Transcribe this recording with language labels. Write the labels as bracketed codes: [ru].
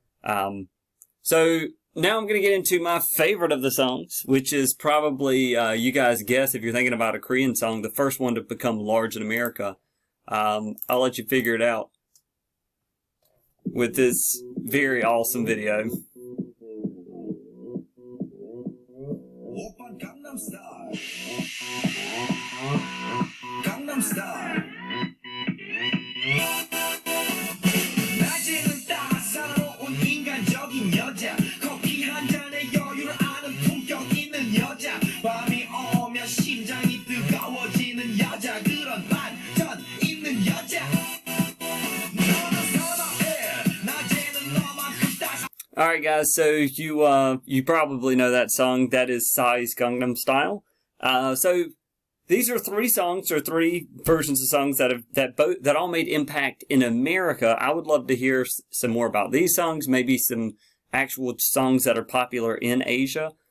[en] So now I'm going to get into my favorite of the songs, which is probably, you guys guess if you're thinking about a Korean song, the first one to become large in America. I'll let you figure it out with this very awesome video. [ko] 오빤 강남 스타일 강남 스타일 낮에는 따사로운 인간적인 여자 커피 한 잔에 여유를 아는 품격 있는 여자 밤이 오면 심장이 뜨거워지는 여자 그런 반전 있는 여자 너는 선호해 낮에는 너만큼 따사 [en] Alright guys, so you probably know that song. That is Psy's Gangnam Style. So these are three songs, or three versions of songs that all made impact in America. I would love to hear some more about these songs, maybe some actual songs that are popular in Asia.